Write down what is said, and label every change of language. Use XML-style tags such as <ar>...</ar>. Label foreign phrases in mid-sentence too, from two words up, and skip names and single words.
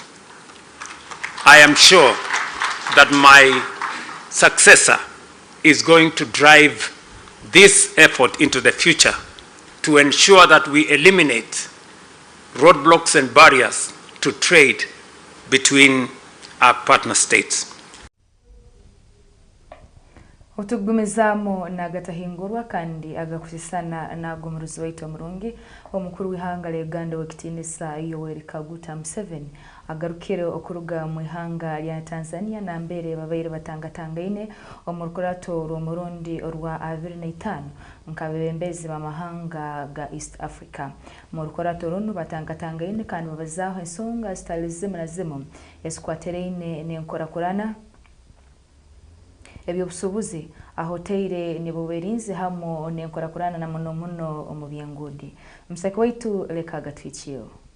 <en>I am sure that my successor is going to drive this effort into the future to ensure that we eliminate roadblocks and barriers to trade between our partner states.</en> <ttj>Otugumizamo na Agatahingurwa kandi agakusisana na gumuruzi waitu omurungi omukuru w'ihanga lya Uganda wekitinisa Yoweri Kaguta Museveni agarukire okuruga mu ihanga lya Tanzania na mbere babaire batangatangaine omurukurato rw'omurundi orwa 2005 nkabembezi b'amahanga ga East Africa mu rukurato runo batangatangaine kandi babazaho ensonga zitalizimu na zimu esikwatereine n'enkorakorana ebyobusubuzi ahoteire niboberinze hamo n'enkorakorana na muno omu byengudi musaka waitu leka gatwikiyo.</ttj>